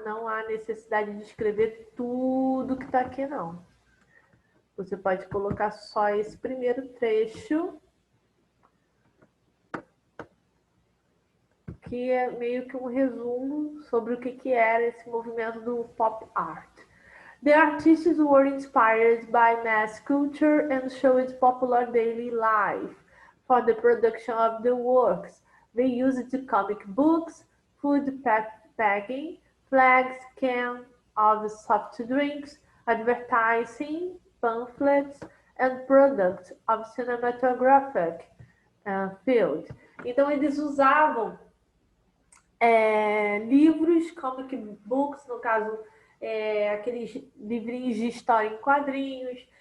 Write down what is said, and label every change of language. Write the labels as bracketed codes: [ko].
[pt] Não há necessidade de escrever tudo que está aqui, não. Você pode colocar só esse primeiro trecho, que é meio que um resumo sobre o que era esse movimento do pop art. [en] The artists were inspired by mass culture and showed popular daily life. For the production of the works, they used comic books, food packaging, flags, cans of soft drinks, advertising, pamphlets, and products of cinematographic field. [pt] Então, eles usavam livros, comic books, no caso, aqueles livrinhos de história em quadrinhos.